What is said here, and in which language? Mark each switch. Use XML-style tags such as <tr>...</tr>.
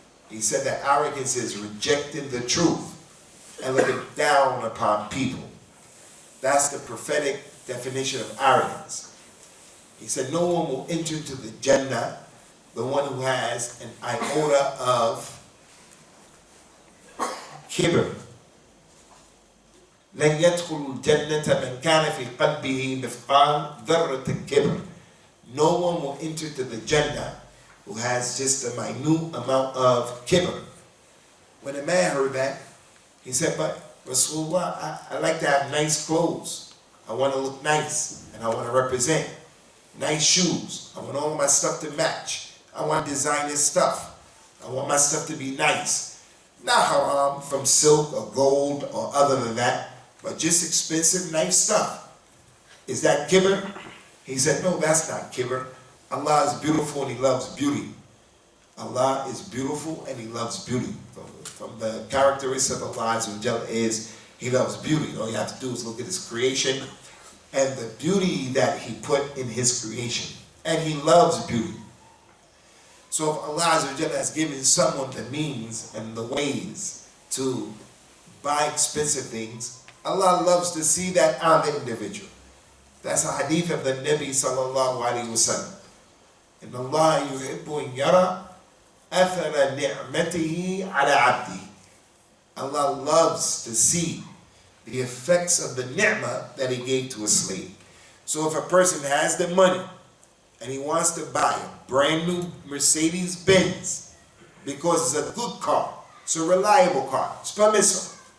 <en>He said that arrogance is rejecting the truth and looking down upon people. That's the prophetic definition of arrogance. He said no one will enter into the Jannah, the one who has an iota of kibr.</en> <ar>لن يدخل الجنة من كان في قلبه مثقال ذرة كبر.</ar> <en>No one will enter to the Jannah who has just a minute amount of kibr. When the man heard that, he said, but Rasulullah, I like to have nice clothes. I want to look nice, and I want to represent. Nice shoes. I want all my stuff to match. I want designer stuff. I want my stuff to be nice. Not haram from silk or gold or other than that, but just expensive, nice stuff. Is that kibr? He said, no, that's not kibr. Allah is beautiful and He loves beauty. Allah is beautiful and He loves beauty. From the characteristics of Allah is He loves beauty. All you have to do is look at His creation and the beauty that He put in His creation. And He loves beauty. So if Allah has given someone the means and the ways to buy expensive things, Allah loves to see that on the individual. That's a hadith of the Nabi sallallahu alayhi wa sallam.</en> <ar>إن الله يحب أن يرى أثر نعمته على عبده.</ar> <en>Allah loves to see the effects of the ni'mah that He gave to a slave. So if a person has the money and he wants to buy a brand new Mercedes Benz because it's a good car, it's a reliable car, it's permissible.</en>